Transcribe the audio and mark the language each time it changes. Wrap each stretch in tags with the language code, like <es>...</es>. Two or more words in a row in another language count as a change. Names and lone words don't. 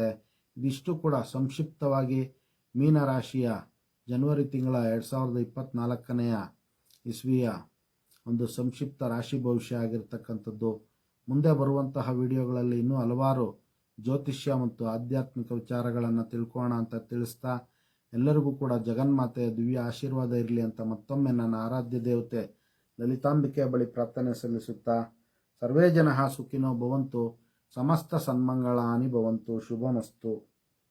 <kn>ಇದಿಷ್ಟು ಕೂಡ ಸಂಕ್ಷಿಪ್ತವಾಗಿ ಮೀನರಾಶಿಯ ಜನವರಿ ತಿಂಗಳ 2024ನೇ ಇಸ್ವಿಯ ಒಂದು ಸಂಕ್ಷಿಪ್ತ ರಾಶಿ ಭವಿಷ್ಯ ಆಗಿರ್ತಕ್ಕಂಥದ್ದು. ಮುಂದೆ ಬರುವಂತಹ ವಿಡಿಯೋಗಳಲ್ಲಿ ಇನ್ನೂ ಹಲವಾರು ಜ್ಯೋತಿಷ್ಯ ಮತ್ತು ಆಧ್ಯಾತ್ಮಿಕ ವಿಚಾರಗಳನ್ನು ತಿಳ್ಕೊಳ್ಳೋಣ ಅಂತ ತಿಳಿಸ್ತಾ, ಎಲ್ಲರಿಗೂ ಕೂಡ ಜಗನ್ಮಾತೆಯ ದಿವ್ಯ ಆಶೀರ್ವಾದ ಇರಲಿ ಅಂತ ಮತ್ತೊಮ್ಮೆ ನನ್ನ ಆರಾಧ್ಯ ದೇವತೆ ಲಲಿತಾಂಬಿಕೆಯ ಬಳಿ ಪ್ರಾರ್ಥನೆ ಸಲ್ಲಿಸುತ್ತಾ,</kn> <sa>ಸರ್ವೇ ಜನಃ ಸುಖಿನೋ ಭವಂತು, ಸಮಸ್ತ ಸನ್ಮಂಗಳಾನಿ ಭವಂತು, ಶುಭಮಸ್ತು.</sa>